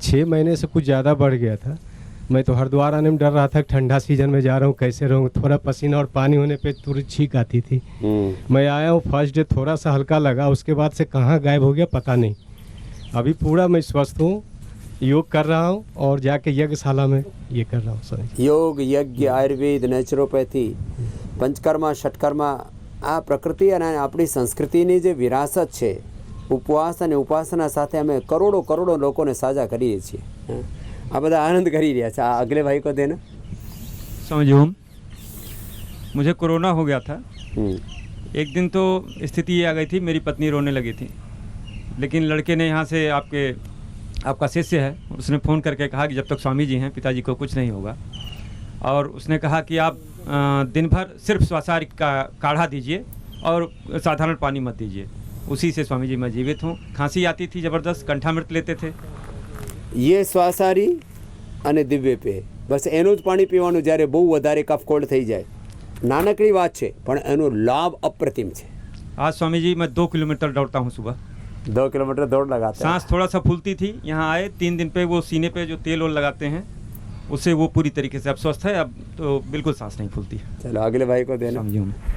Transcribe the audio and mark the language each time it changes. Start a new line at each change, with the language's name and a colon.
Hindi: 6 महीने से कुछ ज़्यादा बढ़ गया था, मैं तो हरिद्वार आने में डर रहा था, ठंडा सीजन में जा रहा हूँ कैसे रहूँ, थोड़ा पसीना और पानी होने पे तुरंत छींक आती थी। मैं आया हूँ फर्स्ट डे थोड़ा सा हल्का लगा, उसके बाद से कहाँ गायब हो गया पता नहीं। अभी पूरा मैं स्वस्थ हूँ, योग कर रहा हूँ और जाके यज्ञशाला में ये कर रहा हूँ सर।
Gujarati: યોગ, યજ્ઞ, આયુર્વેદ, નેચરોપેથી, પંચકર્મા, ષટકર્મા, આ પ્રકૃતિ અને આપણી સંસ્કૃતિની જે વિરાસત છે, ઉપવાસ અને ઉપાસના સાથે અમે કરોડો કરોડો લોકોને સાજા કરીએ છીએ। આ બધા આનંદ કરી રહ્યા છે।
Hindi: આ અગલે ભાઈ को देना। स्वामी जी ओम, मुझे कोरोना हो गया था। एक दिन तो स्थिति ये आ गई थी, मेरी पत्नी रोने लगी थी, लेकिन लड़के ने यहाँ से आपका शिष्य है, उसने फ़ोन करके कहा कि जब तक स्वामी जी हैं पिताजी को कुछ नहीं होगा, और उसने कहा कि आप दिन भर सिर्फ स्वासार का काढ़ा दीजिए और साधारण पानी मत दीजिए। उसी से स्वामी जी मैं जीवित हूँ। खांसी आती थी ज़बरदस्त, कंठामृत लेते थे।
Gujarati: ये શ્વાસારી અને દિવ્ય પે બસ એનું જ પાણી પીવાનું જ્યારે બહુ વધારે કફ કોલ્ડ થઈ જાય। નાનકડી વાત છે પણ એનો લાભ અપ્રતિમ છે।
Hindi: आज स्वामी जी मैं 2 किलोमीटर दौड़ता हूँ सुबह। 2 किलोमीटर दौड़ लगाते हैं। सांस थोड़ा सा फूलती थी, यहाँ आए 3 दिन पे वो सीने पे जो तेल ओल लगाते हैं उससे वो पूरी तरीके से अब स्वस्थ है, अब तो बिल्कुल सांस नहीं फूलती। चलो अगले भाई को देना। स्वामी जी ओम।